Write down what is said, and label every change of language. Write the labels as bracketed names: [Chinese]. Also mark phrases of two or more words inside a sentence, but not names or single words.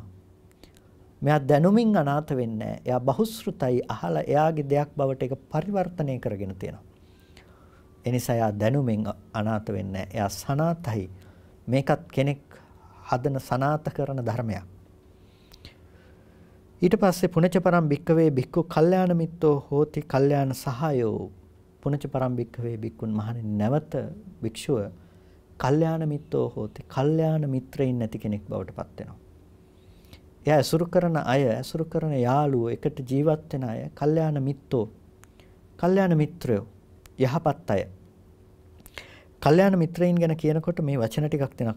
[Sinhala] මෙයා දැනුමින් අනාථ වෙන්නේ නැහැ. එයා බහුශ්‍රృతයි අහලා එයාගේ දෙයක් බවට ඒක පරිවර්තනය කරගෙන තියෙනවා. එනිසා එයා දැනුමින් අනාථ වෙන්නේ නැහැ. එයා සනාතයි. මේකත් කෙනෙක් හදන සනාත කරන ධර්මයක්. ඊට පස්සේ [Pali] පුනච පරම් භික්කවේ භික්ඛු කල්යාණ මිත්තෝ හෝති කල්යාණ සහායෝ. පුනච පරම් භික්කවේ භික්ඛුන් [Sinhala] මහණෙනි නැවත භික්ෂුව [Pali] කල්යාණ මිත්තෝ හෝති [Sinhala] කල්යාණ මිත්‍රයින් නැති කෙනෙක් බවට පත් වෙනවා. එයා ඇසුරු කරන අය, ඇසුරු කරන යාළුවෝ, එකට ජීවත් වෙන අය [Pali] කල්යාණ මිත්තෝ, [Sinhala] කල්යාණ මිත්‍රයෝ, යහපත් අය. කල්යාණ මිත්‍රයින් ගැන කියනකොට මේ වචන ටිකක් තියෙනවා.